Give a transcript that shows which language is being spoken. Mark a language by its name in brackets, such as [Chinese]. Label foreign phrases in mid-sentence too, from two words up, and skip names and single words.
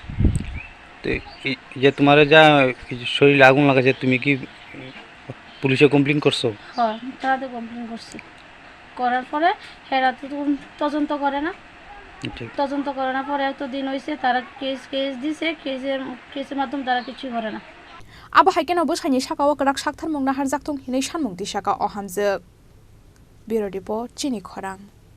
[Bangla] তো যে তোমার যা শরীরে আগুন লাগাছে তুমি কি পুলিশে কমপ্লেন করছো হ্যাঁ তারাতে কমপ্লেন করছি করার পরে হেরা তো তদন্ত করে না পরে এত দিন হয়েছে তারা কেস দিছে কেসের মাধ্যমে তারা কিছু করে না [Kok Borok] Abo haikeno Bwsaini sakao krak sakthar mung nahar jaktung hinai sanmung ti saka o hamjak Bureau Report Chini Khorang